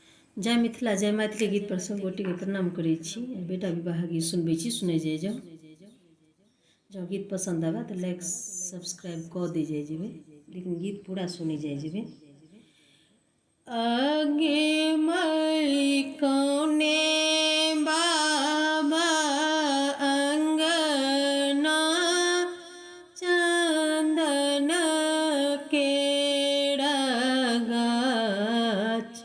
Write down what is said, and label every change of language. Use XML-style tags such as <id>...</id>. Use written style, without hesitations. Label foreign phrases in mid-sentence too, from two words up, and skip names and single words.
<mai>जय मिथिला जय मैथिली गीत पर सब गोटे के प्रणाम करै छी। बेटा विवाह गीत सुनबै छी, सुनै जाय जाओ। जँ गीत पसंद आवे तो</mai> <en>like subscribe</en> <mai>कऽ दे जाय जेबै, लेकिन गीत पूरा सुनै जाय जेबै। आगे मई कौने बाबा अंगना चंदन केरा गाछ।</mai>